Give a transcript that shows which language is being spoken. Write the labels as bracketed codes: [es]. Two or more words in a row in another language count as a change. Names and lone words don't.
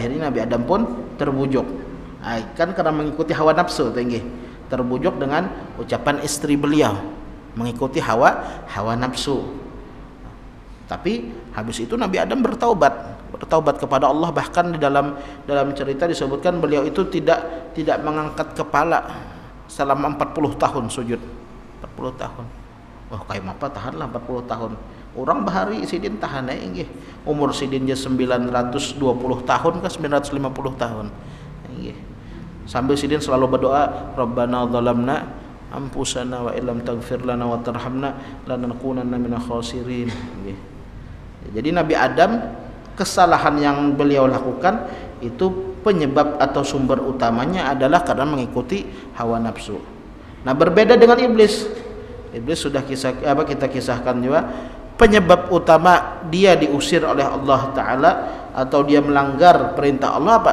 [id] Akhirnya Nabi Adam pun terbujuk. Kan karena mengikuti hawa nafsu tinggi, terbujuk dengan ucapan istri beliau, mengikuti hawa nafsu. Tapi habis itu Nabi Adam bertaubat kepada Allah. Bahkan di dalam cerita disebutkan beliau itu tidak mengangkat kepala selama 40 tahun sujud. 40 tahun. Wah, kayak apa tahanlah 40 tahun. [bjn] Orang bahari sidin tahan inggih. Umur sidin je 920 tahun ke 950 tahun. [id] Inggih. Sambil sidin selalu berdoa, [ar] ربنا ظلمنا أنفسنا وإن لم تغفر لنا وترحمنا لنكونن من الخاسرين. [bjn] Inggih. [id] Jadi Nabi Adam, kesalahan yang beliau lakukan itu penyebab atau sumber utamanya adalah karena mengikuti hawa nafsu. Nah, berbeda dengan iblis. Iblis sudah kita kisahkan juga, penyebab utama dia diusir oleh Allah Ta'ala atau dia melanggar perintah Allah apa?